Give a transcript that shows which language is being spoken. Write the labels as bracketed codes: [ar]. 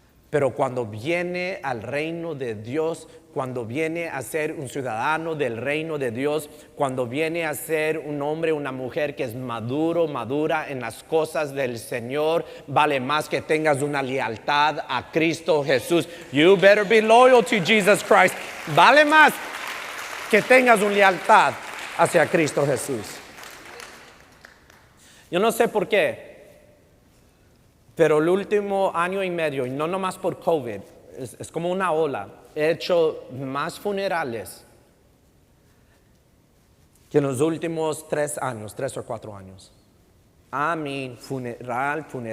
[es] Pero cuando viene al reino de Dios, cuando viene a ser un ciudadano del reino de Dios, cuando viene a ser un hombre, una mujer que es madura en las cosas del Señor, vale más que tengas una lealtad a Cristo Jesús. [en] You better be loyal to Jesus Christ. [es] Vale más que tengas una lealtad hacia Cristo Jesús. Yo no sé por qué, pero el último año y medio, y no nomás por COVID, es como una ola. He hecho más funerales que en los últimos 3 o 4 años. Funeral.